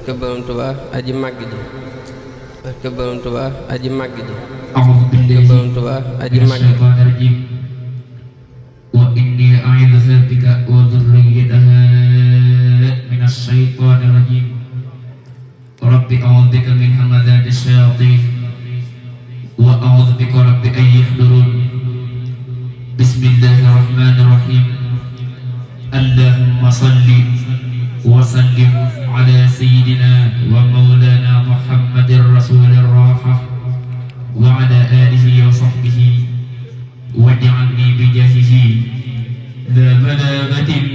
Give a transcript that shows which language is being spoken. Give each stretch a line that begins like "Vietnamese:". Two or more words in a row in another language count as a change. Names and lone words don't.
Wolof: barke Borom Tuubaa aji màgg ji barke Borom Tuubaa aji màgg ji
Arabic: أعوذ بالله
Wolof: barke Borom Tuubaa aji
Arabic: من
Wolof: màgg ji
Arabic: الشيطان الرجيم وإني أعيذها بك وذريتها من الشيطان الرجيم رب أعوذ بك من همزات الشياطين وأعوذ بك رب أن يحضرون بسم الله الرحمن الرحيم اللهم صل وسلم على سيدنا ومولانا محمد رسول الراحة وعلى آله وصحبه واجعلني بجاهه ذا بلاغة